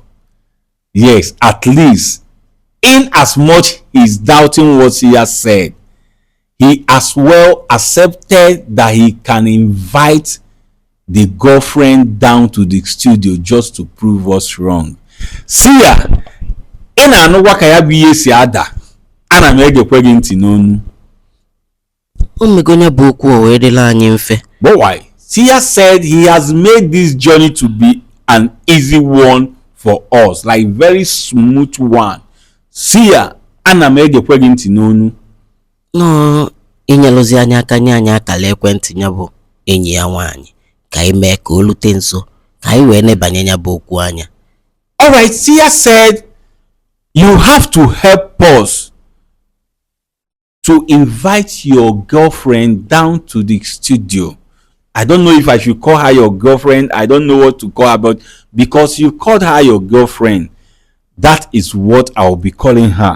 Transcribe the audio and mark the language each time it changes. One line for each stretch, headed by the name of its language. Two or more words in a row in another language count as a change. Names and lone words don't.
English: Yes, at least in as much he's doubting what he has said, he as well accepted that he can invite the girlfriend down to the studio just to prove us wrong.
Igbo: See ya, ị na-anụkwa ka ya bụ ihe si ada, ana m egekwe gị ntị n'onu. Omegonya bụ okwu o wee dịla anyị mfe.
English: But why? Sia said he has made this journey to be an easy one for us, like very smooth one.
Igbo: Sia, ana m egekwe gị ntị n'onu. No, inyelozi anyị aka nye anyị akala ekwentị ya bụ enyi ya nwaanyị ka anyị mee ka o lute nso ka anyị wee nebanye ya bụ okwu anya.
English: Alright, Sia said you have to help us to invite your girlfriend down to the studio. I don't know if I should call her your girlfriend. I don't know what to call her, but because you called her your girlfriend, that is what I will be calling her.